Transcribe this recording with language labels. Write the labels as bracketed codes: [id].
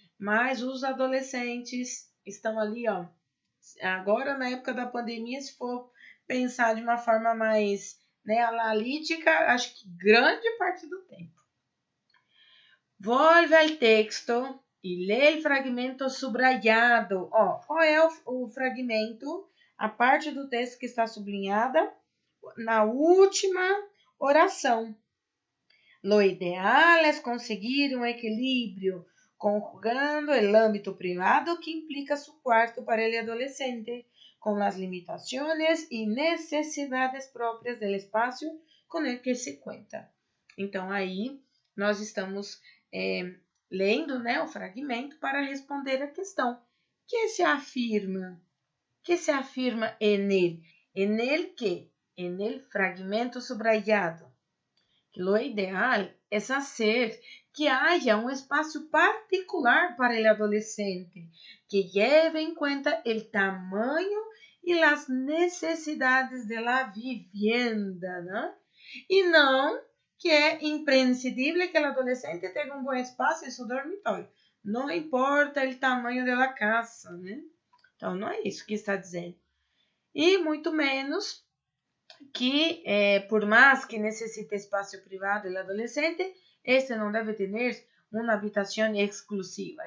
[pt] Mas os adolescentes estão ali, ó. Agora, na época da pandemia, se for pensar de uma forma mais, né, analítica, acho que grande parte do tempo. [es] Volve al texto [pt] e lê o [es] fragmento subrayado. [pt] Ó, qual é o fragmento? A parte do texto que está sublinhada na última oração. [es] Lo ideal es conseguir un equilibrio, conjugando el ámbito privado que implica su cuarto para el adolescente, con las limitaciones y necesidades propias del espacio con el que se cuenta. [pt] Então, aí, nós estamos lendo, né, o fragmento para responder a questão. [es] Que se afirma? Que se afirma en él? En él que? En el fragmento subrayado. Lo ideal es hacer que haya un espacio particular para el adolescente, que lleve en cuenta el tamaño y las necesidades de la vivienda, ¿no? [pt] E não que é imprescindível que o adolescente tenha um bom espaço em seu dormitório. Não importa o tamanho da casa, né? Então, não é isso que está dizendo. E muito menos que, por mais que necessite espaço privado o adolescente, este não deve ter uma habitação exclusiva.